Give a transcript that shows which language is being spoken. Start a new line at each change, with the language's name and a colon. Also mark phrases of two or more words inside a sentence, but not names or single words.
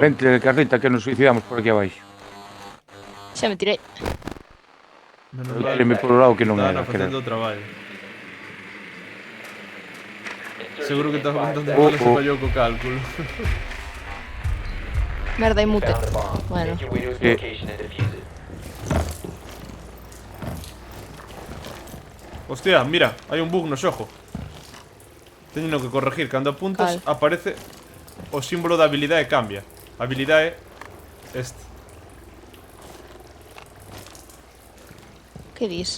Galician: Vente, Carlita, que nos suicidamos por aquí abaixo. Xa me tirei. Menos Eu tireme por o lado que non Estaban era, facendo creo. o traballo. Seguro que estás contando Oh, balas e oh. fallou co cálculo. Merda, hai mute.
English: Found the bomb.
Galician: Bueno.
English: Make your way to its
Galician: Sí.
English: location and defuse it.
Galician: Hostia, mira, hai un bug no xogo. Teño que corregir, cando apuntas Cal? aparece o símbolo da habilidade cambia. A habilidade é este. Que dis?